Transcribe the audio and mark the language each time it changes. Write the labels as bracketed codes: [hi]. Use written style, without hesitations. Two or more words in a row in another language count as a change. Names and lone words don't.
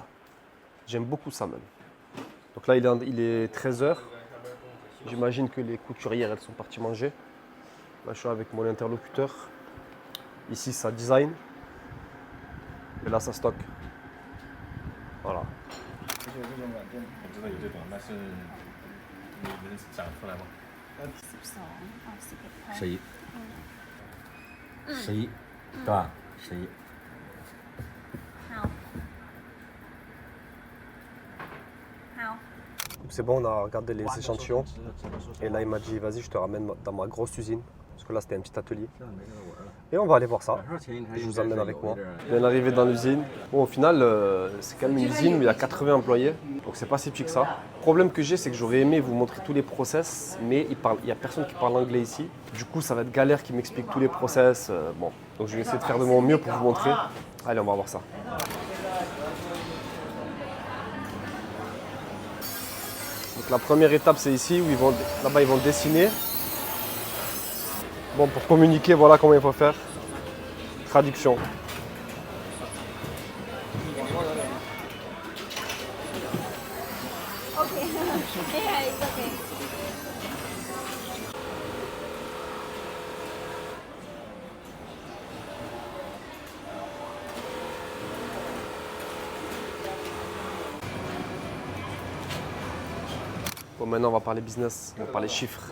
[fr] J'aime beaucoup ça même. Donc là, il est 13h. J'imagine que les couturières, elles sont parties manger. Là, je suis avec mon interlocuteur. Ici, ça design. Et là, ça stocke. Voilà. [zh] 我知道有这种，但是你能讲出来吗？ 12哦11 十一，11，对吧？11。好，好。 [fr] C'est bon, on a regardé les échantillons. Et là, il m'a dit, vas-y, je te ramène dans ma grosse usine. Parce que là, c'était un petit atelier. Et on va aller voir ça. Je vous emmène avec moi. On vient d'arriver dans l'usine. Bon, au final, c'est quand même une usine où il y a 80 employés. Donc, c'est pas si petit que ça. Le problème que j'ai, c'est que j'aurais aimé vous montrer tous les process. Mais il n'y a personne qui parle anglais ici. Du coup, ça va être galère qui m'explique tous les process. Bon, donc je vais essayer de faire de mon mieux pour vous montrer. Allez, on va voir ça. Donc la première étape c'est ici où là-bas ils vont dessiner. Bon, pour communiquer, voilà comment il faut faire. Traduction. [en] OK yeah it's OK [fr] Bon, maintenant on va parler business, on va parler chiffres.